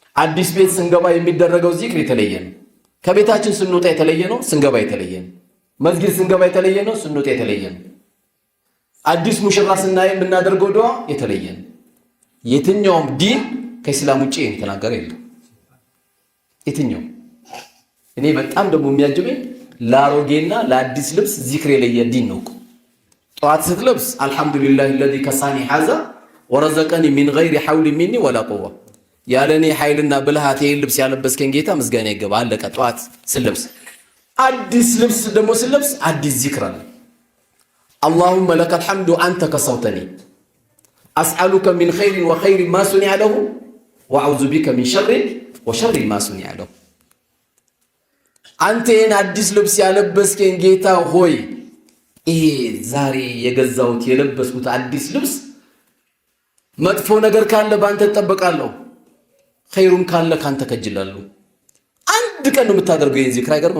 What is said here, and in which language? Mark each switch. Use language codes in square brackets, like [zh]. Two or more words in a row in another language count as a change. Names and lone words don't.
[am] አዲስ ቤት ስንገባ የሚደረገው ዚክር የተለየ ነው። ከቤታችን ስንወጣ የተለየ ነው፣ ስንገባ የተለየ ነው። መስጊድ ስንገባ የተለየ ነው፣ ስንወጣ የተለየ ነው። አዲስ ሙሽራ ስናይ የምናደርገው ዱዓ የተለየ ነው። የትኛውም ዲን ከእስላም ውጪ የተናገረ የለም። የትኛው እኔ በጣም ደግሞ የሚያጅበኝ ለአሮጌና ለአዲስ ልብስ ዚክር የለየ ዲን ነው። ጠዋት [ar] ስትለብስ አልሐምዱሊላህ الذي كساني هذا ورزقني من غير حول مني ولا قوة [am] ያለኔ ኃይልና ብልሃት ይሄን ልብስ ያለበስከኝ ጌታ ምስጋና ይገባ። አለቀ። ጠዋት ስለብስ አዲስ ልብስ ደግሞ ስለብስ አዲስ ዚክር አለ። [ar] اللهم لك الحمد أنت كسوتني أسألك من خير وخير ما صنع له وأعوذ بك من شر وشر ما صنع له [am] አንተ ይሄን አዲስ ልብስ ያለበስከኝ ጌታ ሆይ ይሄ ዛሬ የገዛሁት የለበስኩት አዲስ ልብስ መጥፎ ነገር ካለ ባንተ ተጠበቃለሁ፣ ኸይሩም ካለ ካንተ ከጅላለሁ። አንድ ቀን ነው የምታደርገው ይሄን ዚክር። አይገርምም?